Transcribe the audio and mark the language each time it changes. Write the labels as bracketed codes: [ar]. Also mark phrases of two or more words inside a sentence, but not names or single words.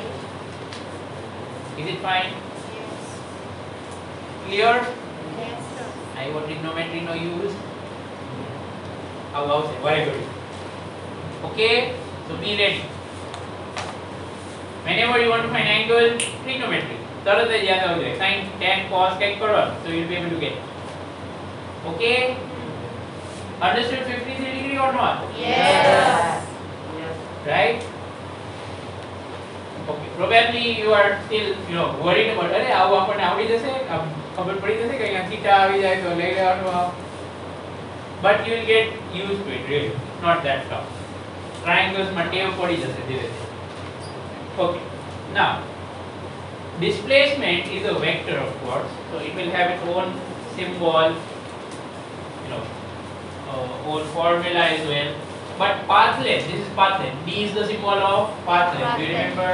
[en] is it fine Yes. clear Yes, sir. I want trigonometry no use how very good okay so be ready whenever you want to find angle trigonometry [gu] તરત જ યાદ આવશે [en] sin tan cos [gu] કંઈક કરો [en] so you'll be able to get okay understood 53 degree or not Yes. right okay probably you are still worried about [gu] અરે આવું આપણને આવડી જશે ખબર પડી જશે કે અહીંયા થીટા આવી જાય તો લઈ લેવાનું [en] but you will get used to it really not that tough triangles [gu] માં ટેવ પડી જશે ધીરે ધીરે [en] okay now displacement is a vector of course so it will have its own symbol own formula as well but path length this is path length d is the symbol of path length do you remember